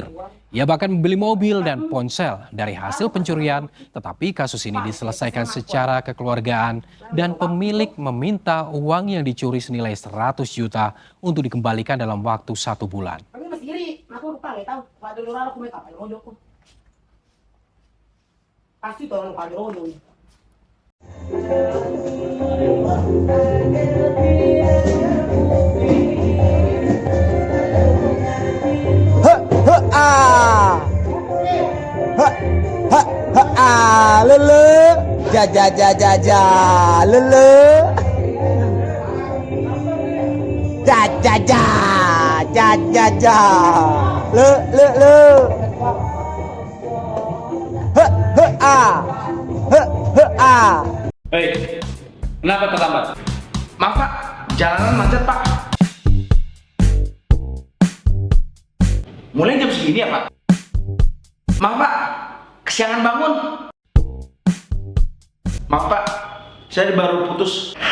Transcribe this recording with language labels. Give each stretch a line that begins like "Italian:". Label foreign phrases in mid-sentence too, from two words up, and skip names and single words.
Indonesian: Ia bahkan membeli mobil dan ponsel dari hasil pencurian, tetapi kasus ini diselesaikan secara kekeluargaan dan pemilik meminta uang yang dicuri senilai 100 juta untuk dikembalikan dalam waktu 1 bulan. Pasti tuh orang kadrono. Lele, ja ja ja ja ja, lele, ja ja ja, ja ja ja, le, ah. Hei, kenapa terlambat? Maaf Pak, jalanan macet Pak. Mulai jam segini ya Pak? Maaf Pak, kesiangan bangun. Maaf Pak, saya baru putus.